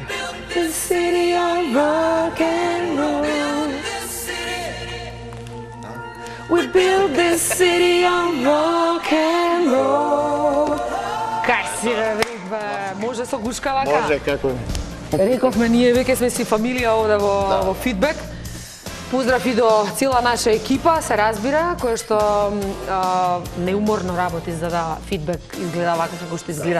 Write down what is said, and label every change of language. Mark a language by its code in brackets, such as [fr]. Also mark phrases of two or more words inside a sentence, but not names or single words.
[en] The city of rock and roll. We build this city on rock and roll. [mk] Кај си, бе, може со гушка вака? Може, како не. Рековме, ние веќе сме си фамилија овде во Фидбек. Поздрав и до цела наша екипа, се разбира, која што неуморно работи за да Фидбек изгледа вака како што изгледа.